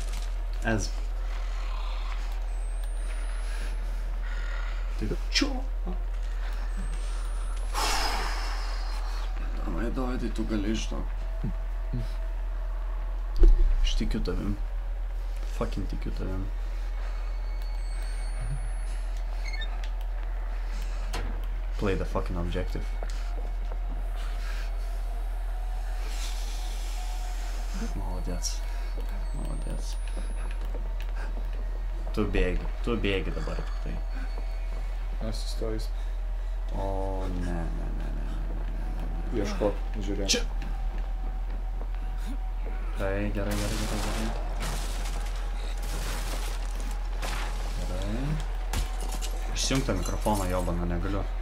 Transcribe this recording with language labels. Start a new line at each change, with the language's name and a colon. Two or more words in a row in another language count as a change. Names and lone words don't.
Lithuanian: Ez. Tai čia. Davai, tu gali iš to. Aš tikiu tavim. Fucking tikiu tavim.
English: Play the fucking objective.
Russian: Молодец.
Lithuanian: Tu bėgi dabar tik tai. Aš sustojus. O, ne. Ieškok, žiūrėk. Čia. Gerai. Gerai. Išsijunk tą mikrofoną, jobaną, negaliu.